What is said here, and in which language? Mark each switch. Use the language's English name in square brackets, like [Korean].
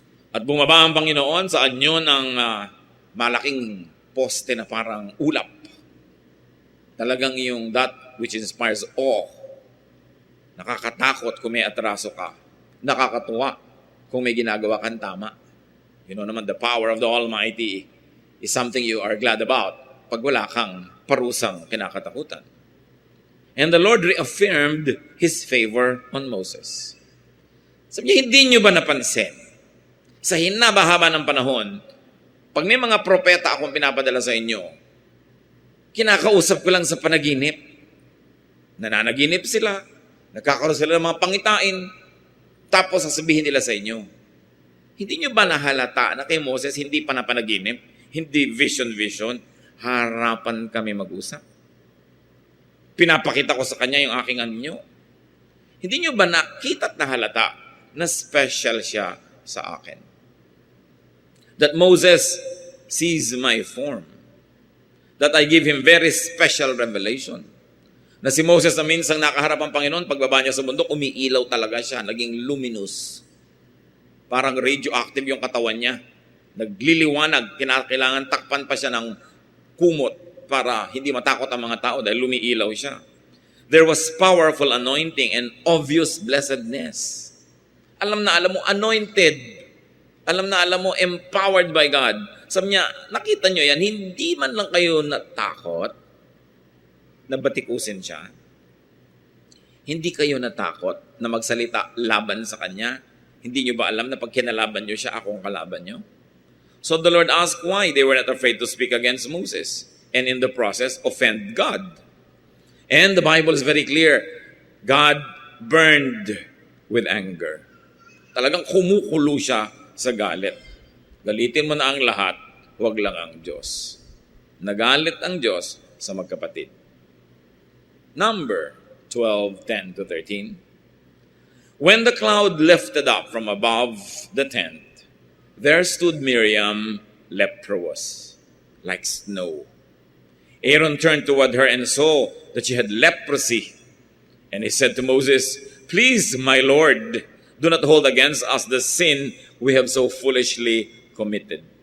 [Filipino] At bumaba ang Panginoon sa anyo ng malaking poste na parang ulap. Talagang yung [English] that which inspires awe. [Filipino] Nakakatakot kung may atraso ka. Nakakatuwa kung may ginagawa kang tama. [English] You know naman, the power of the Almighty is something you are glad about [Filipino] pag wala kang parusang kinakatakutan. [English] And the Lord reaffirmed His favor on Moses. [Filipino] Sabi niya, hindi niyo ba napansin? Sa hinaba-haba ng panahon, pag may mga propeta akong pinapadala sa inyo, kinakausap ko lang sa panaginip. Nananaginip sila, nagkakaroon sila ng mga pangitain, tapos sasabihin nila sa inyo. Hindi niyo ba nahalata na kay Moses hindi pa napanaginip? Hindi vision, harapan kami mag-usap? Pinapakita ko sa kanya yung aking anyo. Hindi niyo ba nakita at nahalata na special siya sa akin? [English] That Moses sees my form. That I give him very special revelation. [Filipino] Na si Moses na minsang nakaharap ang Panginoon, pagbaba niya sa bundok, umiilaw talaga siya, naging luminous. Parang radioactive yung katawan niya. Nagliliwanag, kailangan takpan pa siya ng kumot para hindi matakot ang mga tao dahil lumiilaw siya. [English] There was powerful anointing and obvious blessedness. [Filipino] Alam mo, anointed. Alam mo, [English] empowered by God. [Filipino] Sabi niya, nakita niyo yan, hindi man lang kayo natakot. na batikusin siya? Hindi kayo natakot na magsalita laban sa kanya? Hindi nyo ba alam na pag kinalaban nyo siya, ako ang kalaban nyo? [English] So the Lord asked why they were not afraid to speak against Moses and in the process offend God. And the Bible is very clear. God burned with anger. [Filipino] Talagang kumukulo siya sa galit. Galitin mo na ang lahat, huwag lang ang Diyos. Nagalit ang Diyos sa magkapatid. [English] Number 12:10-13. When the cloud lifted up from above the tent, there stood Miriam leprous, like snow. Aaron turned toward her and saw that she had leprosy. And he said to Moses, "Please, my Lord, do not hold against us the sin we have so foolishly committed.